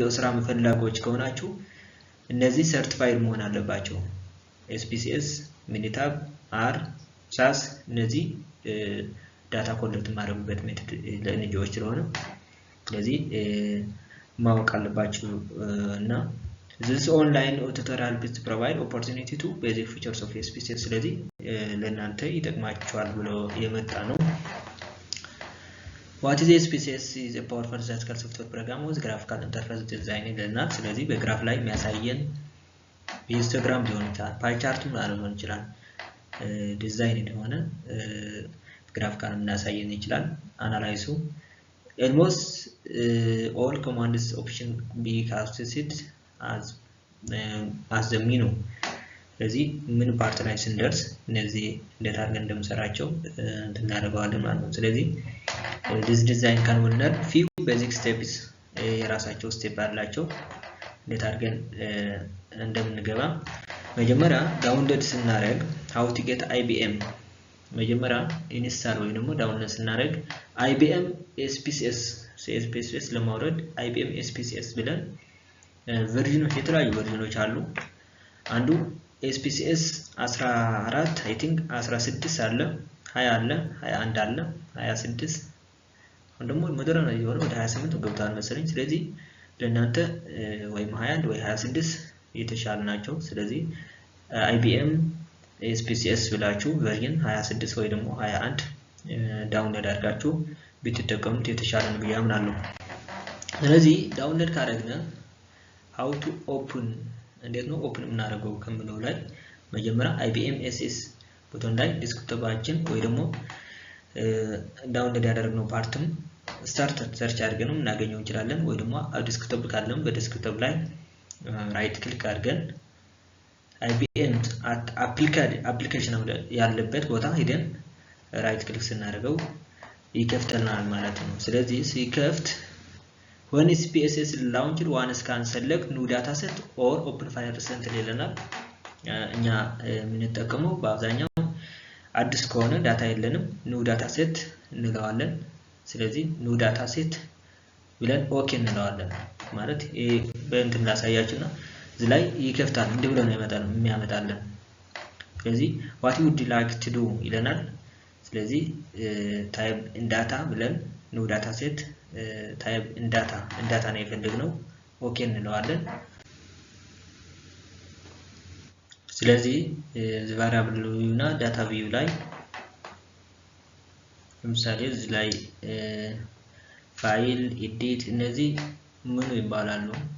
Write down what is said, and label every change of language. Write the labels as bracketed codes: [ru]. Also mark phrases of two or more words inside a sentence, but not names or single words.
[am] ስራ መፈላጊዎች ከሆናችሁ እነዚህ ሰርቲፋይድ መሆን አለባቸው። SPSS፣ ሚኒታብ፣ R፣ SAS እነዚህ [en] data collect [am] ማድረግበት ሜተድ ለNGOዎች ስለሆነ ስለዚህ ማወቅ አለባችሁ እና [en] this online tutorial is to provide opportunity to basic features of SPSS። [am] ስለዚህ ለእናንተ ይጠቅማችኋል ብሎ የመጣ ነው። [en] What is SPSS? is a powerful statistical software program with graphical interface design [am] ይለናል። ስለዚህ በግራፍ ላይ የሚያሳየን ሂስቶግራም ሊሆን ይችላል፣ [en] pie chart [am] ሊሆን ይችላል፣ ዲዛይን የሆነ ግራፊካል እናሳየን ይችላል። አናላይሱ [en] almost all commands option be casted as the menu። [am] ስለዚህ ምን ፓርት ላይ ስንደርስ እነዚህ እንዴት አድርገን እንደምሰራቸው እናደርገዋለን ማለት ነው። ስለዚህ [en] this design can learn few basic steps [am] የራሳቸው ስቴፕ አላቸው። እንዴት አድርገን እንደምንገባ መጀመሪያ ዳውንሎድ ስናደርግ [en] how to get IBM [am] መጀመሪያ ኢንስታል ወይ ደግሞ ዳውንሎድ ስናደርግ IBM SPSS ለማውረድ IBM SPSS ብለን ቨርዥኖች የተለያዩ ቨርዥኖች አሉ። አንዱ SPSS 14 [en] I think [am] 16 አለ፣ 20 አለ፣ 21 አለ፣ 26 አሁን ደግሞ ሞደርን የሆነ ወደ 28 ገብቷል መሰለኝ። ስለዚህ ለእናንተ ወይም 21 ወይ 26 የተሻለ ናቸው። ስለዚህ IBM SPSS ብላችሁ ቨርዥን 26 ወይ ደግሞ 21 ዳውንሎድ አድርጋችሁ ብትጠቀሙት የተሻለ ነው ብዬ አምናለሁ። ስለዚህ ዳውንሎድ ካደረግን [en] how to open [am] እንዴት ነው ኦፕን የምናደርገው ከምለው ላይ መጀመሪያ IBM SS ቡተን ላይ ዲስክቶፓችን ወይ ደግሞ ዳውንሎድ ያደረግነው ፓርትም ስታርት ሰርች አድርገን እናገኘው እንችላለን። ወይ ደግሞ ዲስክቶፕ ካለም በዲስክቶፕ ላይ [en] right click [am] አድርገን IBM አፕሊኬሽን ያለበት ቦታ ሄደን [en] right click [am] ስናደርገው ይከፍተናል ማለት ነው። ስለዚህ ሲከፍት [en] when SPSS launched one can select new data set or open file recently [am] ይለናል። እኛ የምንጠቀመው በአብዛኛው አዲስ ከሆነ ዳታ የለንም [en] new data set [am] እንለዋለን። ስለዚህ [en] new data set [am] ብለን ኦኬ እንለዋለን። ማለት ይሄ በእንትን ላሳያችሁና እዚህ ላይ ይከፍታል እንዲህ ብሎ ነው የሚያመጣልን። ስለዚህ [en] what you would like to do [am] ይለናል። ስለዚህ [en] type in data [am] ብለን [en] new data set type in data [am] ነው የፈለግነው ኦኬ እንለዋለን። ስለዚህ [en] variable view [am] እና [en] data view [am] ላይ ለምሳሌ እዚህ ላይ [en] file edit [am] እነዚህ ምን ይባላሉ?